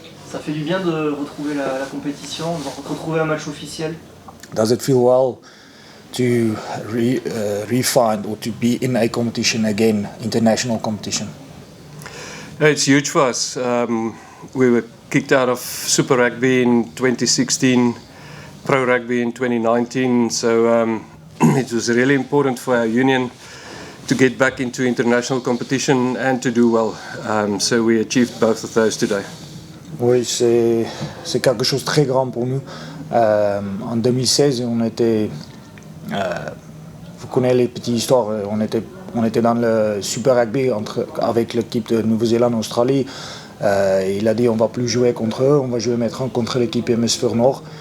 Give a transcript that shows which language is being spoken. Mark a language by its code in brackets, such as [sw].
[fr] Ça fait du bien de retrouver la compétition, de retrouver un match officiel. [en] Does it feel well to refine or to be in a competition again, international competition? It's huge for us. We were kicked out of Super Rugby in 2016, Pro Rugby in 2019, so it was really important for our union to get back into international competition and to do well. So we achieved both of those today. [fr] Oui, c'est quelque chose de très grand pour nous. En 2016, on était, vous connaissez les petites histoires, on était dans le Super Rugby avec l'équipe de Nouvelle-Zélande, Australie. Il a dit on va plus jouer contre eux, on va jouer maintenant contre l'équipe Hémisphère Nord.